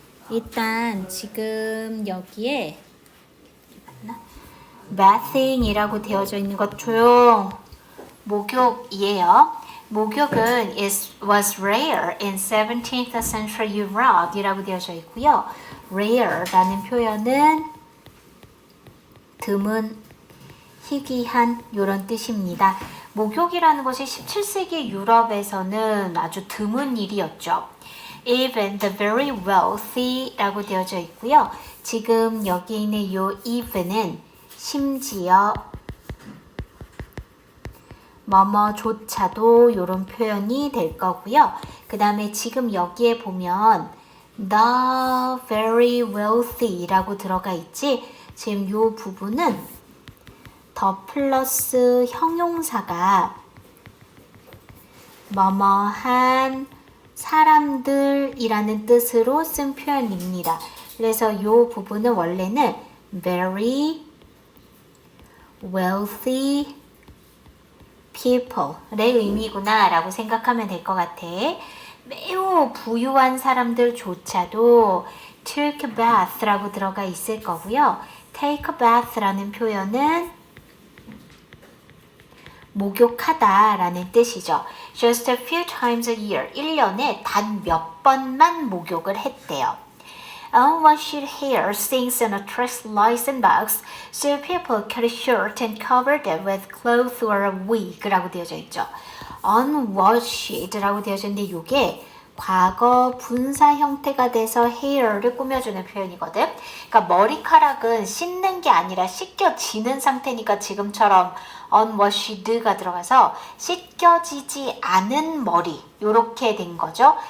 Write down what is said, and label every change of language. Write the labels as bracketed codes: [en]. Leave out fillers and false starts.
[ko] 일단 지금 여기에 bathing이라고 되어져 있는 것 조용. 목욕이에요. [en] 목욕은 was rare in 17th century Europe [ko] 이라고 되어져 있고요. rare라는 표현은 드문, 희귀한 이런 뜻입니다. 목욕이라는 것이 17세기 유럽에서는 아주 드문 일이었죠. [en] Even the very wealthy라고 [ko] 되어져 있고요. 지금 여기 있는 이 even은 심지어 뭐뭐조차도 이런 표현이 될 거고요. 그 다음에 지금 여기에 보면 the very wealthy 라고 들어가 있지. 지금 이 부분은 더 플러스 형용사가 뭐뭐한 사람들이라는 뜻으로 쓴 표현입니다. 그래서 이 부분은 원래는 very wealthy people 의 의미구나 라고 생각하면 될 것 같아. 매우 부유한 사람들조차도 take a bath 라고 들어가 있을 거고요. take a bath 라는 표현은 목욕하다 라는 뜻이죠. [en] Just a few times a year, 1년에 단 몇 번만 목욕을 했대요. Unwashed hair sinks and attracts lice and bugs, so people cut it short and cover them with cloth or a wig라고 되어져 있죠. [ko] Unwashed라고 되어져 있는데 이게 과거 분사 형태가 돼서 hair를 꾸며주는 표현이거든. 그러니까 머리카락은 씻는 게 아니라 씻겨지는 상태니까 지금처럼 unwashed가 들어가서 씻겨지지 않은 머리 이렇게 된 거죠.